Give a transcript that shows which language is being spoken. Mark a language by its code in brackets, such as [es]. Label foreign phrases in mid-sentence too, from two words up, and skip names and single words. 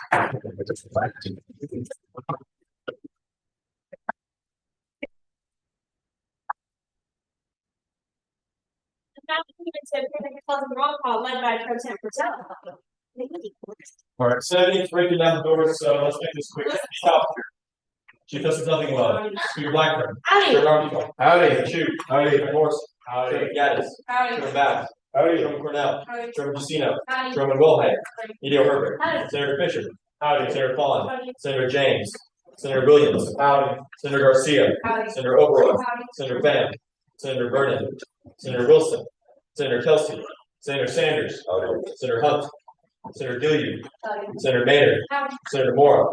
[en] Roll call led by Pro Tem Patel. All right, 70, breaking down the doors, so let's make this quick. Chief Justice Nothing Love. Speaker Blackburn. Howdy. Chairman Armstrong. Howdy. Chu. Howdy. Chairman Morrison. Howdy. Chairman Gaddis. Howdy. Chairman Bass. Howdy. Chairman Cornell. Howdy. Chairman Jusino. Howdy. Chairman Wilhite. Edie Herbert. Howdy. Senator Fisher. Howdy. Senator Fawn. Howdy. Senator James. Senator Williams. Howdy. Senator Garcia. Howdy. Senator Oberoi. Howdy. Senator Pham. Senator Vernon. Senator Wilson. Senator Kelsey. Senator Sanders. Senator Hunt. Senator Gilliard. Senator Maynard. Senator Morrow.